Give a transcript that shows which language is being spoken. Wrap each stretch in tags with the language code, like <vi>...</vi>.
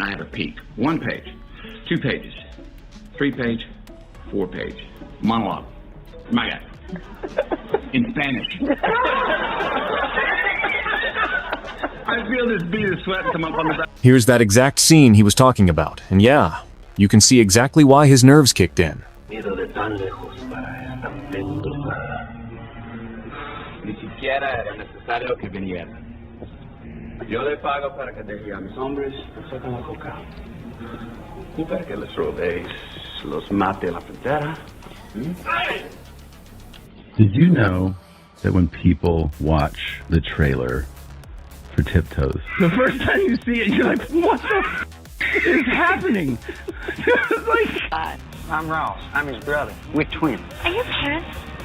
<en>I have a peek. 1 page, 2 pages, 3 page, 4 page. Monologue. My guy. In Spanish. I feel this bead of sweat come up on the back. Here's that exact scene he was talking about. And yeah, you can see exactly why his nerves kicked in.</en> <es>Ni siquiera era necesario que viniera. Yo le pago para que deje a mis hombres con la coca. Y para que les robéis, los mate a la frontera.</es> <en>Did you know that when people watch the trailer for Tiptoes, the first time you see it, you're like, what the is happening? It's like, Hi, I'm Ross. I'm his brother. We're twins. Are your parents,</en>